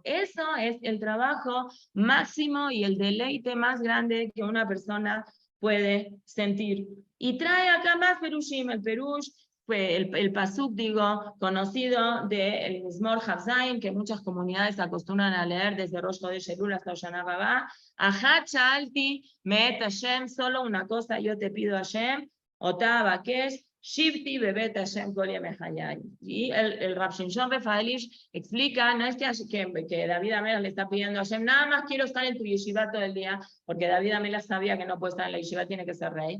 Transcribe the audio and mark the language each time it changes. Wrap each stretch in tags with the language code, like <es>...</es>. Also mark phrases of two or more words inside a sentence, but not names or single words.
<es>Eso es el trabajo máximo y el deleite más grande que una persona puede sentir. Y trae acá más perushim, el perush, el pasuk, digo, conocido del Mizmor Havzaim, que muchas comunidades acostumbran a leer desde Rosh Chodesh Elul hasta Hoshana Rabbah.</es> <he>אחת שאלתי מאת השם,</he> <es>solo una cosa yo te pido a Hashem,</es> <he>אותה אבקש שבתי בבית השם כל ימי חיי.</he> <es>Y el Rav Shimshon Refaelish explica, no es que David Amelach le está pidiendo a Hashem, nada más quiero estar en tu yeshiva todo el día, porque David Amelach sabía que no puede estar en la yeshiva, tiene que ser rey.</es>